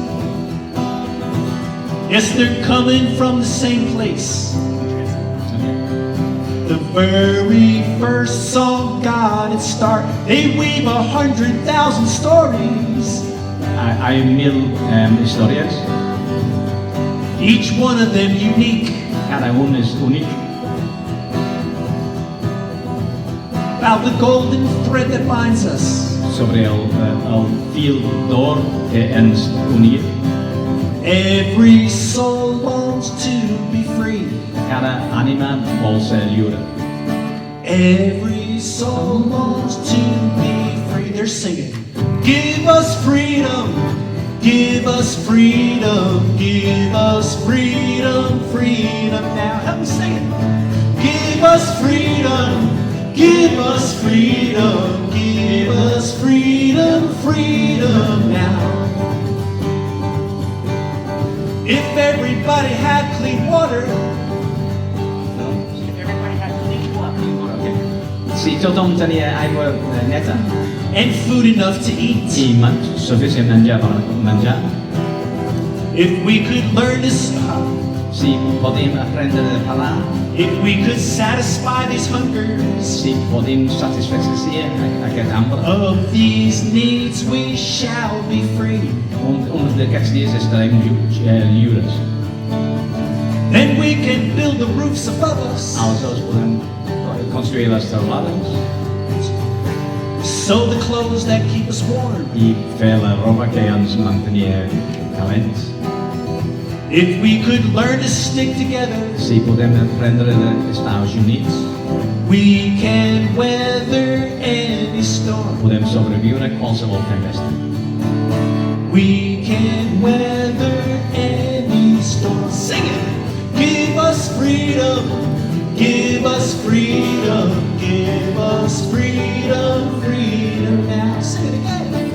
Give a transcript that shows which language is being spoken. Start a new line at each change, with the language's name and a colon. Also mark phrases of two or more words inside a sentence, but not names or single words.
English: Yes, they're coming from the same place. The very first song got its start. They weave 100,000 stories.
Catalan: Hay 1000 històries.
English: Each one of them unique.
Catalan: Cada un és únic.
English: About the golden thread that binds us.
Catalan: Sobre el fil d'or que ens unia.
English: Every soul longs to be free.
Catalan: Cada ànima vol ser lliure.
English: Every soul longs to be free. They're singing, give us freedom, give us freedom, give us freedom, freedom now. Help me sing it. Give us freedom, Give us freedom, give us freedom, freedom now. If everybody had clean water,
Catalan: Si tothom tenia aigua neta
English: and food enough to eat,
Catalan: i suficient menjar per menjar,
English: if we could learn to stop,
Catalan: si podíem aprendre a parar,
English: if we could satisfy these hungers,
Catalan: si podíem satisfer aquest hambre,
English: of these needs we shall be free.
Catalan: un d'aquests dies estarem lliures.
English: Then we can build the roofs above us,
Catalan: Aleshores podem construir les teulades
English: sew the clothes that keep us warm.
Catalan: i fer la roba que ens mantenia calents.
English: If we could learn to stick together,
Catalan: Si podem aprendre a estar units,
English: we can weather any storm.
Catalan: podem sobreviure a qualsevol tempesta.
English: We can weather any storm. Sing it! Give us freedom, give us freedom, give us freedom, freedom now. Sing it again.